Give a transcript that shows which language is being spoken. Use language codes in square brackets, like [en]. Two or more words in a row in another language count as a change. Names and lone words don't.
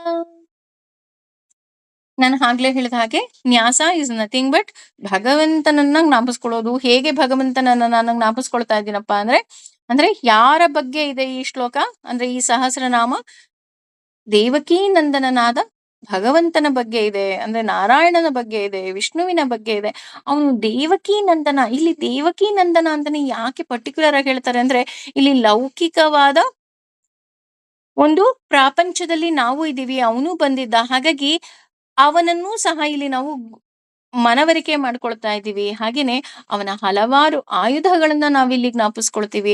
[kn] ನಾನು ಆಗ್ಲೇ ಹೇಳಿದ ಹಾಗೆ ನ್ಯಾಸ [en] is nothing but [kn] ಭಗವಂತನನ್ನ ಜ್ಞಾಪಿಸ್ಕೊಳ್ಳೋದು. ಹೇಗೆ ಭಗವಂತನನ್ನ ನಾನು ಜ್ಞಾಪಿಸ್ಕೊಳ್ತಾ ಇದ್ದೀನಪ್ಪ ಅಂದ್ರೆ ಯಾರ ಬಗ್ಗೆ ಇದೆ ಈ ಶ್ಲೋಕ ಅಂದ್ರೆ ಈ ಸಹಸ್ರನಾಮ ದೇವಕೀ ನಂದನನಾದ ಭಗವಂತನ ಬಗ್ಗೆ ಇದೆ. ಅಂದ್ರೆ ನಾರಾಯಣನ ಬಗ್ಗೆ ಇದೆ, ವಿಷ್ಣುವಿನ ಬಗ್ಗೆ ಇದೆ. ಅವನು ದೇವಕೀ ನಂದನ. ಇಲ್ಲಿ ದೇವಕೀ ನಂದನ ಅಂತಾನೆ ಯಾಕೆ ಪರ್ಟಿಕ್ಯುಲರ್ ಆಗಿ ಹೇಳ್ತಾರೆ ಅಂದ್ರೆ ಇಲ್ಲಿ ಲೌಕಿಕವಾದ ಒಂದು ಪ್ರಪಂಚದಲ್ಲಿ ನಾವು ಇದ್ದೀವಿ, ಅವನು ಬಂದಿದ್ದ. ಹಾಗಾಗಿ ಅವನನ್ನೂ ಸಹ ಇಲ್ಲಿ ನಾವು ಮನವರಿಕೆ ಮಾಡ್ಕೊಳ್ತಾ ಇದ್ದೀವಿ. ಹಾಗೇನೆ ಅವನ ಹಲವಾರು ಆಯುಧಗಳನ್ನ ನಾವಿಲ್ಲಿ ಜ್ಞಾಪಿಸ್ಕೊಳ್ತೀವಿ.